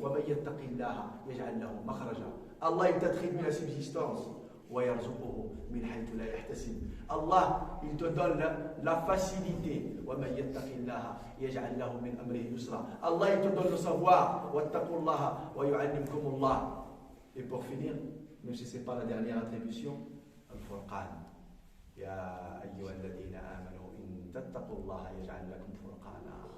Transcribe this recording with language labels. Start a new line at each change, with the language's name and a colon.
Arabic: ومن يتق الله يجعل له مخرجا.
French: Allah il t'attribue la subsistance.
Arabic: ويرزقه من حيث لا يحتسب.
French: Allah il te donne la facilité.
Arabic: ومن يتق الله يجعل له من أمره يسرا.
French: Allah il te donne le savoir.
Arabic: واتقوا الله ويعلمكم الله.
French: Et pour finir, même si ce n'est pas la dernière attribution, Al-Furqan.
Arabic: يا أيها الذين آمنوا إن تتقوا الله يجعل لكم فرقانا